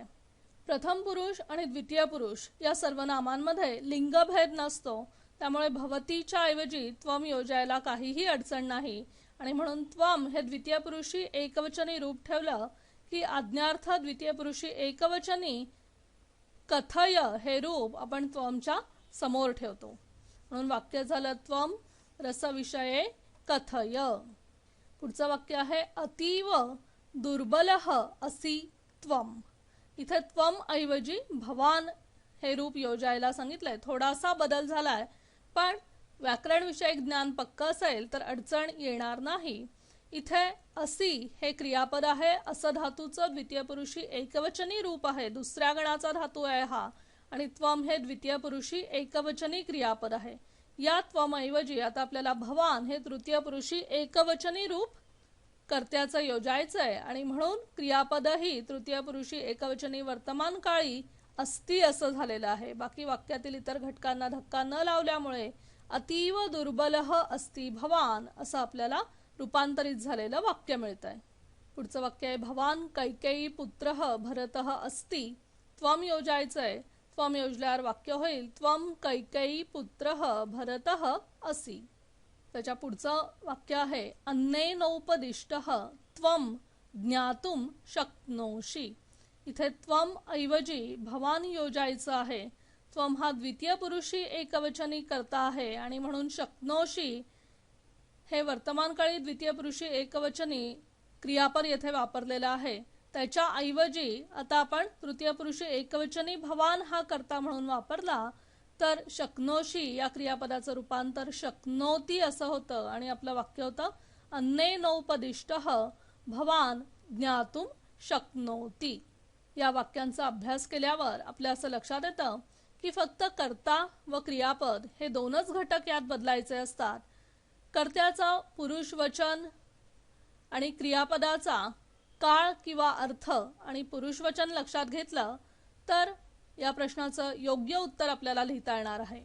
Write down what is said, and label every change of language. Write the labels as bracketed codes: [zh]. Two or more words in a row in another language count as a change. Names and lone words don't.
[mr] प्रथम पुरुष आणि द्वितीय पुरुष या सर्वनामांमध्ये लिंगभेद नसतो त्यामुळे भवतीच्या ऐवजी त्वम योजायला काहीही अडचण नाही आणि म्हणून त्वम हे द्वितीय पुरुषी एकवचनी रूप ठेवलं की आज्ञार्थ द्वितीय पुरुषी एकवचनी कथय हे रूप आपण त्वमच्या समोर ठेवतो. म्हणून वाक्य झालं [sa] त्वम रसविषये कथय. [mr] पुढचं वाक्य आहे [sa] अतीव दुर्बलः असि त्वम. [mr] इथे त्वम ऐवजी भवान हे रूप योजायला सांगितलंय. थोडासा बदल झालाय पण व्याकरण विषयक ज्ञान पक्क असेल तर अडचण येणार नाही. इथे असी हे क्रियापद आहे. असं धातूचं द्वितीय पुरुषी एकवचनी रूप आहे. दुसऱ्या गणाचा धातू आहे हा आणि त्वम हे द्वितीय पुरुषी एकवचनी क्रियापद आहे. या त्वम ऐवजी आता आपल्याला भवान हे तृतीय पुरुषी एकवचनी रूप कर्त्याचं योजायचं आहे आणि म्हणून क्रियापदही तृतीय पुरुषी एकवचनी वर्तमान काळी अस्ति असं झालेलं आहे. बाकी वाक्यातील इतर घटकांना धक्का न लावल्यामुळे [sa] अतीव दुर्बलः अस्ति भवान [mr] असं आपल्याला रूपांतरित झालेलं वाक्य मिळतंय. पुढचं वाक्य आहे [sa] भवान कैकेयी पुत्रः भरतः अस्ति. [mr] त्वम योजायचंय. त्वम योजल्यावर वाक्य होईल [sa] त्वम कैकेयी पुत्रः भरतः असि. [mr] त्याच्या पुढचं वाक्य आहे [sa] अन्नेनोपदिष्टः त्वम ज्ञातुम शक्नोषि. [mr] इथे त्वम ऐवजी भवान योजायचं आहे. त्वम हा द्वितीय पुरुषी एकवचनी कर्ता आहे आणि म्हणून शक्नोषि हे वर्तमानकाळी द्वितीय पुरुषी एकवचनी क्रियापद येथे वापरलेलं आहे. त्याच्या ऐवजी आता आपण तृतीय पुरुषी एकवचनी भवान हा कर्ता म्हणून वापरला तर शक्नोषि या क्रियापदाचं रूपांतर शक्नोती असं होतं आणि आपलं वाक्य होतं [sa] अन्नेनोपदिष्टः भवान ज्ञातुम शक्नोति. [mr] या वाक्यांचा अभ्यास केल्यावर आपल्या असं लक्षात येतं की फक्त कर्ता व क्रियापद हे दोनच घटक यात बदलायचे असतात. कर्त्याचा पुरुष वचन आणि क्रियापदाचा काळ किंवा अर्थ आणि पुरुष वचन लक्षात घेतलं तर या प्रश्नाचं योग्य उत्तर आपल्याला लिहिता येणार आहे.